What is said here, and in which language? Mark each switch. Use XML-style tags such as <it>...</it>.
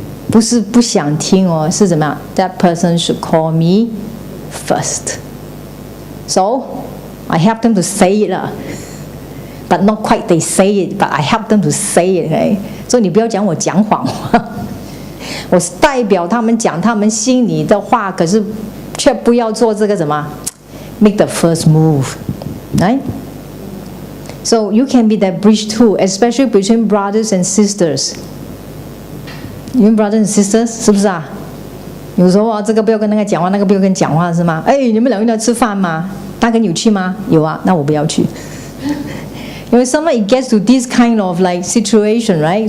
<zh>不是不想听哦，是怎么样 ？</zh> <en>That person should call me first。 So I help them to say it but not quite they say it, but I help them to say it. Okay?</en> <zh>所以你不要讲我讲谎话，我是代表他们讲他们心里的话，可是却不要做这个什么 ，</zh> <en>make the first move, right? So you can be that bridge too, especially between brothers and sisters.</en> <zh>你们</zh> <en>brothers and sisters</en> <zh>是不是啊？有时候啊，这个不要跟那个讲话，那个不要跟讲话是吗？哎，你们两个人要吃饭吗？大哥你有去吗？有啊，那我不要去。因为</zh> <en>sometimes it gets to this kind of like situation, right?</en>